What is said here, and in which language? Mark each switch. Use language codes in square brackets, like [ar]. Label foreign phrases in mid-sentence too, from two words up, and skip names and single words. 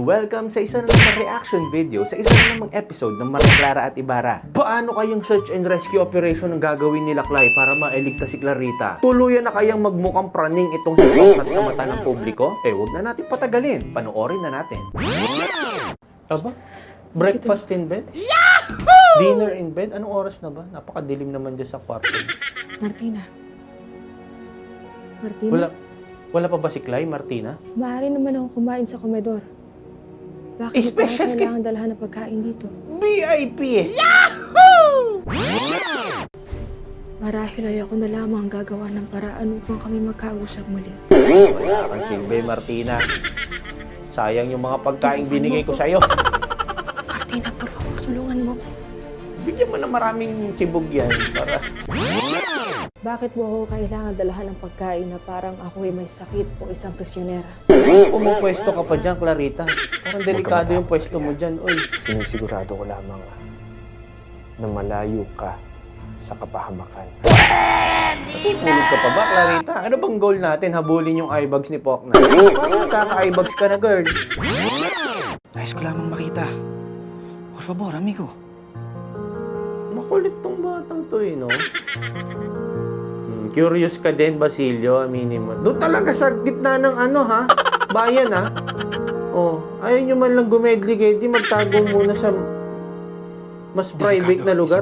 [tl] Welcome sa isa na namang [en] reaction video [tl] sa isa na namang episode ng Maria Clara at Ibarra. Paano kayang [en] search and rescue operation [tl] ang gagawin nila Clay para mailigtas si Clarita? Tuluyan na kayang magmukhang praning itong si Poknat sa mata ng publiko? Huwag na natin patagalin. Panoorin na natin. Aba? [en] Breakfast in bed? Yahoo! Dinner in bed? [tl] Anong oras na ba? Napakadilim naman dyan sa kwarto. Martina. Wala pa ba si Clay, Martina? Maaari naman ako kumain sa komedor. Bakit Special mo kailangan dalhan ng pagkain dito? VIP! Yahoo! Marahil ay ako na lamang ang gagawa ng paraan upang kami magkausap muli. Wala kang silbi, Martina. Sayang yung mga pagkain binigay ko sa'yo. [es] Martina, por favor, [tl] tulungan mo ko. Bigyan mo na maraming tsibog yan para... Bakit mo ako kailangan dalahan ng pagkain na parang ako ay may sakit o isang prisyonera? Pumupwesto ka pa dyan, Clarita. Parang delikado yung pwesto mo dyan, oy. Sinisigurado ko lamang na malayo ka sa kapahamakan. Natutulog ka pa ba, Clarita? Ano bang goal natin? Habulin yung eyebags ni Poknat? Parang nagkaka-eyebags ka na, girl. Nais ko lamang makita. [es] Por favor, amigo. [tl] Makulit tong batang to, no? Curious ka din, Basilio, aminin mo. Doon talaga sa gitna ng bayan, ha? Oh, ayaw nyo man lang gumedlig, di magtago muna sa mas private na lugar.